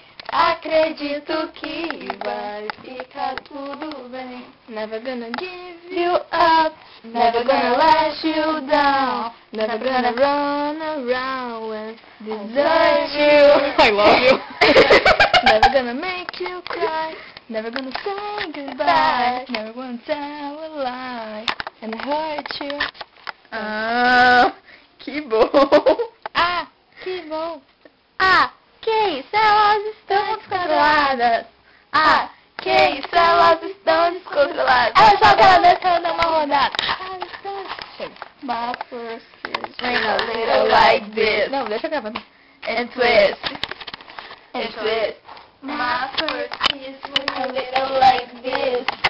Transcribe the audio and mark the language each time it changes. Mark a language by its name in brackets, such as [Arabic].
[Portuguese] Acredito que vai ficar tudo bem. [English] Never gonna give you up. Never gonna let you down. Never gonna run around and desert you. I love you. Never gonna make you cry. Never gonna say goodbye. Never gonna tell a lie and hurt you. [Portuguese] Ah, que bom. Ah, que bom. Ah, que isso? Elas estão descontroladas. Ah, que isso? Elas estão descontroladas. Ela joga ela descendo uma rodada. [English] My first kiss went a little like this. [Portuguese] Não, deixa eu gravar. [English] And twist. And twist. My first kiss went a little like this.